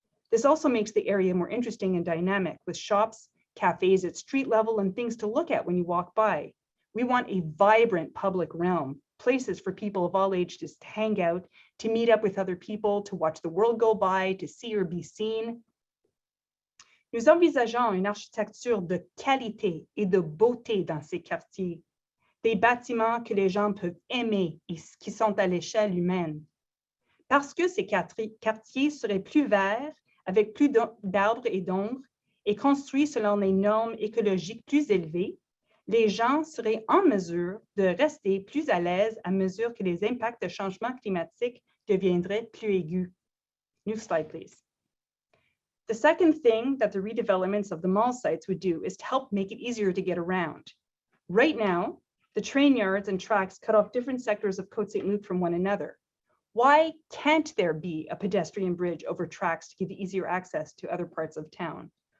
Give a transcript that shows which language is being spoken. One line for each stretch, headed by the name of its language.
English: This also makes the area more interesting and dynamic, with shops, cafes at street level, and things to look at when you walk by. We want a vibrant public realm, places for people of all ages to hang out, to meet up with other people, to watch the world go by, to see or be seen.
French: Nous envisageons une architecture de qualité et de beauté dans ces quartiers, des bâtiments que les gens peuvent aimer et qui sont à l'échelle humaine. Parce que ces quartiers seraient plus verts, avec plus d'arbres et d'ombre, et construits selon des normes écologiques plus élevées, les gens seraient en mesure de rester plus à l'aise à mesure que les impacts de changement climatique deviendraient plus aigus.
English: Next slide, please. The second thing that the redevelopments of the mall sites would do is to help make it easier to get around. Right now, the train yards and tracks cut off different sectors of Côte Saint-Luc from one another. Why can't there be a pedestrian bridge over tracks to give easier access to other parts of town?